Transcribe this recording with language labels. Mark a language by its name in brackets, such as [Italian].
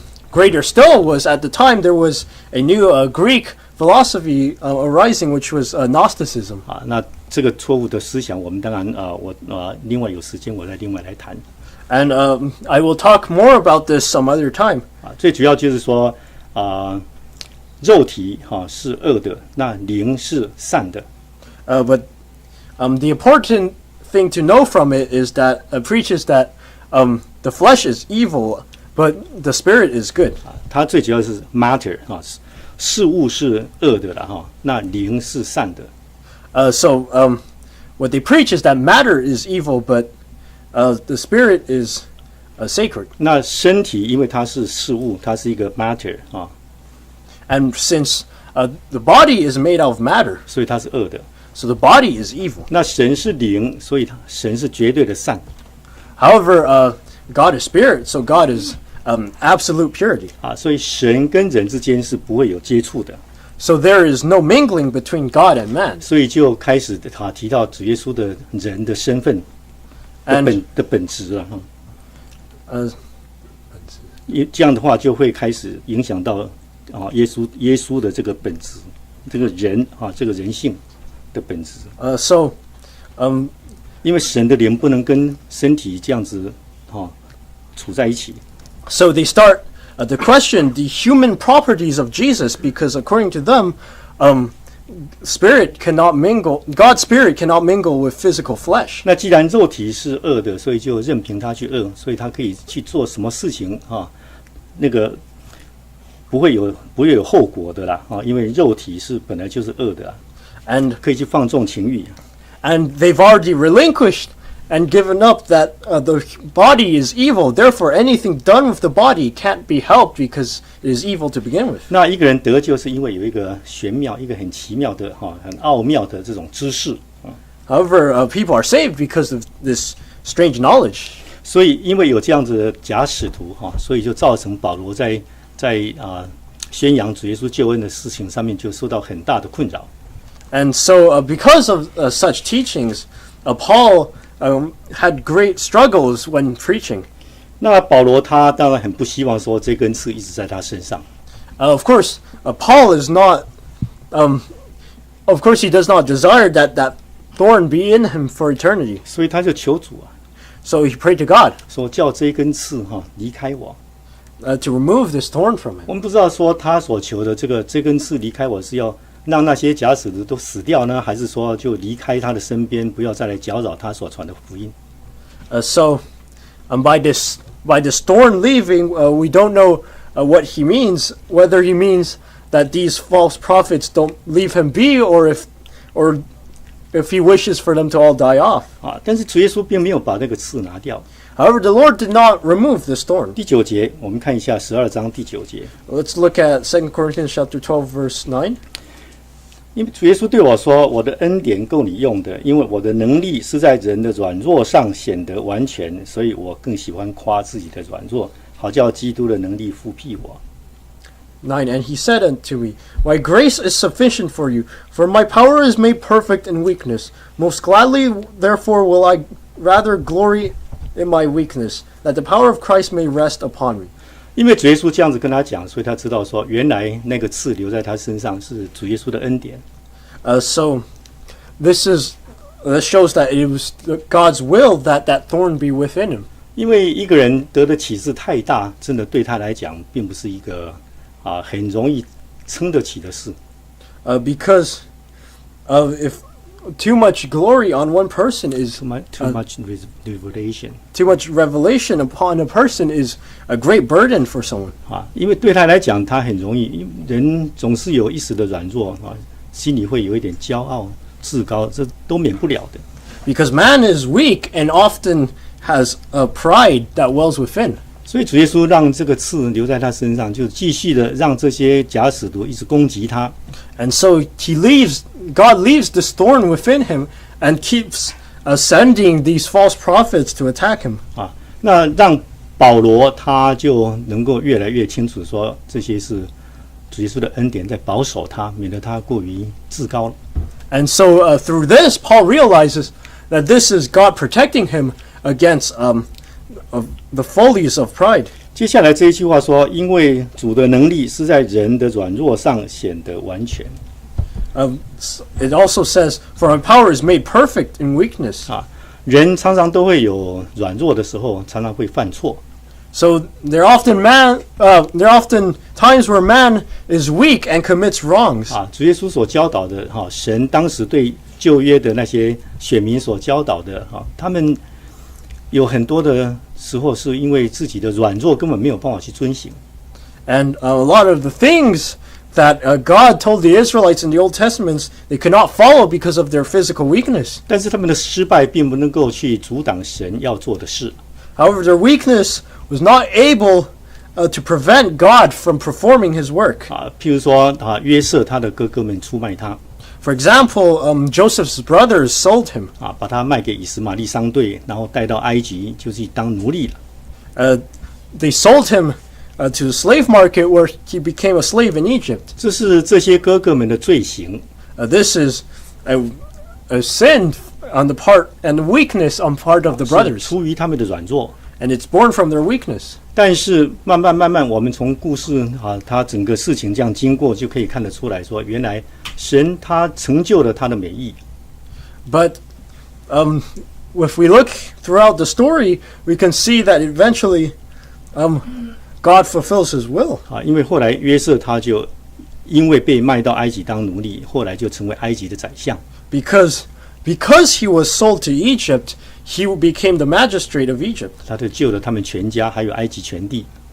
[English] Greater still was at the time there was a new Greek philosophy arising, which was Gnosticism. [Chinese] 那这个错误的思想，我们当然我另外有时间我再另外来谈。 [English] And I will talk more about this some other time. [Chinese] 最主要就是说肉体是恶的，那灵是善的。 [English] But the important thing to know from it is that it preaches that the flesh is evil, but the spirit is good. [Chinese] 它最主要是 matter 事物是恶的了那灵是善的。 [English] What they preach is that matter is evil, but the spirit is sacred. [Chinese] 那身体因为它是事物，它是一个 matter [English] And since the body is made out of matter, [Chinese] 所以它是恶的。 [English] so the body is evil. [Chinese] 那神是灵，所以神是绝对的善。 [English] However, God is spirit, so God is absolute purity. [Chinese] 所以神跟人之间是不会有接触的。 So there is no mingling between God and man. 所以就开始提到主耶稣的人的身份的本质了哈。这样的话就会开始影响到耶稣的这个本质，这个人这个人性的本质。因为神的灵不能跟身体这样子处在一起。 [English] So they start to question the human properties of Jesus because according to them, spirit cannot mingle. God's spirit cannot mingle with physical flesh. [Chinese] 那既然肉体是恶的，所以就任凭他去恶，所以他可以去做什么事情那个不会有后果的啦因为肉体是本来就是恶的啦 [English] and [Chinese] 可以去放纵情欲。 [English] And they've already relinquished and given up that the body is evil. Therefore, anything done with the body can't be helped because it is evil to begin with. [Chinese] 那一个人得救是因为有一个玄妙、一个很奇妙的很奥妙的这种知识。 [English] However, people are saved because of this strange knowledge. [Chinese] 所以因为有这样子的假使徒所以就造成保罗在宣扬主耶稣救恩的事情上面就受到很大的困扰。 [English] And so, because of such teachings, Paul had great struggles when preaching. [Chinese] 那保罗他当然很不希望说这根刺一直在他身上。 [English] Of course, Paul is not. Of course, he does not desire that thorn be in him for eternity. [Chinese] 所以他就求主 [English] So he prayed to God [Chinese] 说叫这根刺离开我。 [English] to remove this thorn from him. [Chinese] 我们不知道说他所求的这根刺离开我是要让那些假使徒都死掉呢，还是说就离开他的身边，不要再来搅扰他所传的福音。 [English] So, by this thorn leaving, we don't know what he means. Whether he means that these false prophets don't leave him be, or if he wishes for them to all die off. [Chinese] 但是主耶稣并没有把那个刺拿掉。 [English] However, the Lord did not remove this thorn. [Chinese] 第9节，我们看一下12章第9节。 [English] Let's look at 2 Corinthians chapter 12, verse 9. [Chinese] 因为主耶稣对我说：“我的恩典够你用的，因为我的能力是在人的软弱上显得完全，所以我更喜欢夸自己的软弱，好叫基督的能力复辟我。” [English] 9. And he said unto me, My grace is sufficient for you, for my power is made perfect in weakness. Most gladly, therefore, will I rather glory in my weakness, that the power of Christ may rest upon me. [Chinese] 因为主耶稣这样子跟他讲，所以他知道说，原来那个刺留在他身上是主耶稣的恩典。 [English] So this shows that it was God's will that thorn be within him. [Chinese] 因为一个人得的启示太大，真的对他来讲，并不是一个很容易撑得起的事。 [English] Because if too much glory on one person is too much revelation. Too much revelation upon a person is a great burden for someone. [Chinese] 因为对他来讲，他很容易，人总是有一时的软弱心里会有一点骄傲、自高，这都免不了的。 [English] Because man is weak and often has a pride that wells within. [Chinese] 所以主耶稣让这个刺留在他身上，就继续的让这些假使徒一直攻击他。 [English] And so God leaves this thorn within him and keeps sending these false prophets to attack him. [Chinese] 那让保罗他就能够越来越清楚说，这些是主耶稣的恩典在保守他，免得他过于自高了。 [English] And so through this, Paul realizes that this is God protecting him against the follies of pride. [Chinese] 接下来这一句话说，因为主的能力是在人的软弱上显得完全。 [English] It also says, "For my power is made perfect in weakness." [Chinese] 人常常都会有软弱的时候，常常会犯错。 [English] So there are often times where man is weak and commits wrongs. [Chinese] 主耶稣所教导的神当时对旧约的那些选民所教导的他们有很多的时候是因为自己的软弱根本没有办法去遵行。 [English] And a lot of the things that God told the Israelites in the Old Testament they could not follow because of their physical weakness. [Chinese] 但是他们的失败并不能够去阻挡神要做的事。 [English] However, their weakness was not able to prevent God from performing His work. [Chinese] 譬如说约瑟他的哥哥们出卖他。 [English] For example, Joseph's brothers sold him. [Chinese] 把他卖给以实玛利商队，然后带到埃及，就去当奴隶了。 [English] They sold him to the slave market where he became a slave in Egypt. [Chinese] 这是这些哥哥们的罪行。 [English] This is a sin on the part and weakness on part of the [Chinese] 是 [English] brothers, [Chinese] 出于他们的软弱。 [English] and it's born from their weakness. [Chinese] 但是慢慢，我们从故事他整个事情这样经过，就可以看得出来说，原来神他成就了他的美意。 [English] But if we look throughout the story, we can see that eventually God fulfills his will. [Chinese] 因为后来约瑟他就因为被卖到埃及当奴隶，后来就成为埃及的宰相。 [English] Because he was sold to Egypt, he became the magistrate of Egypt. [Chinese] 他就救了他们全家，还有埃及全地。